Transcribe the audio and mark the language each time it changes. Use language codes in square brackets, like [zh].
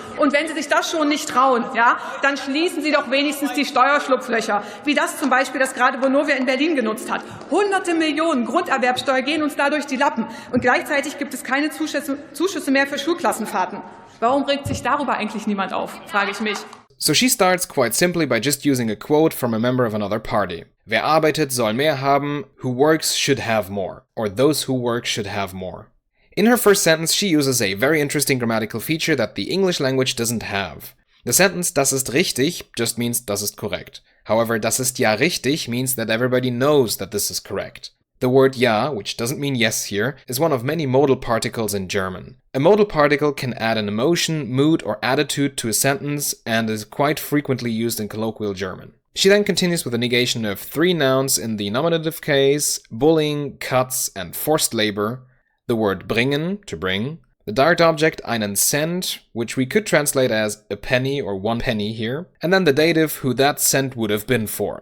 [de] Und wenn Sie sich das schon nicht trauen, ja, dann schließen Sie doch wenigstens die Steuerschlupflöcher, wie das zum Beispiel das gerade Vonovia in Berlin genutzt hat. Hunderte Millionen Grunderwerbsteuer gehen uns dadurch die Lappen und gleichzeitig gibt es keine Zuschüsse mehr für Schulklassenfahrten. Warum regt sich darüber eigentlich niemand auf, frage ich mich. [en] So she starts quite simply by just using a quote from a member of another party. [de] Wer arbeitet, soll mehr haben, [en] who works should have more, or those who work should have more. In her first sentence, she uses a very interesting grammatical feature that the English language doesn't have. The sentence [de] das ist richtig [en] just means [de] das ist korrekt. [en] However, [de] das ist ja richtig [en] means that everybody knows that this is correct. The word ja, which doesn't mean yes here, is one of many modal particles in German. A modal particle can add an emotion, mood, or attitude to a sentence and is quite frequently used in colloquial German. She then continues with a negation of three nouns in the nominative case, bullying, cuts, and forced labor, the word bringen, to bring, the direct object [de] einen Cent, [en] which we could translate as a penny or 1 penny here, and then the dative who that cent would have been for.